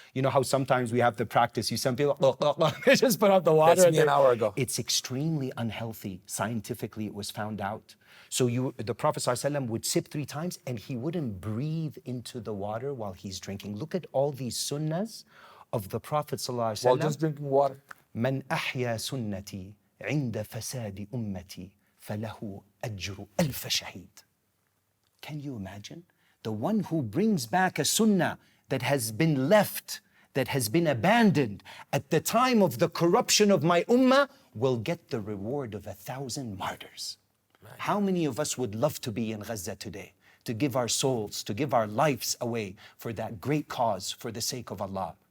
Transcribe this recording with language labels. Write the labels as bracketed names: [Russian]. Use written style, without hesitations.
[English] You know how sometimes we have to practice. Some people, they just put out the water. That's me an hour ago. It's extremely unhealthy. Scientifically, it was found out. So the Prophet ﷺ would sip 3 times and he wouldn't breathe into the water while he's drinking. Look at all these sunnahs of the Prophet ﷺ. While just drinking water. [Arabic] من أحيا سنتي عند فساد أمتي فله أجر ألف شهيد. [English] Can you imagine? The one who brings back a sunnah that has been left, that has been abandoned at the time of the corruption of my ummah will get the reward of 1,000 martyrs. Right. How many of us would love to be in Gaza today? To give our souls, to give our lives away for that great cause, for the sake of Allah.